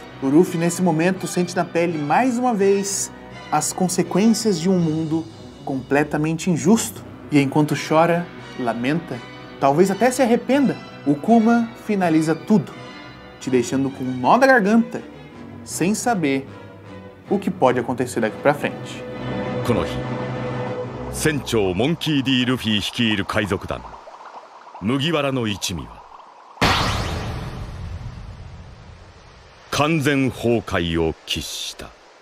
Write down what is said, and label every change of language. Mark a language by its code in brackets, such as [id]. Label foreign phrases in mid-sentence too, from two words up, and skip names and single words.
[pt] O Luffy, nesse momento, sente na pele mais uma vez as consequências de um mundo completamente injusto. E enquanto chora, lamenta, talvez até se arrependa, o Kuma finaliza tudo, te deixando com um nó na garganta, sem saber o que pode acontecer daqui pra frente. [ja] この日、船長モンキー D ルフィ率いる海賊団麦わらの一味は完全崩壊を喫した。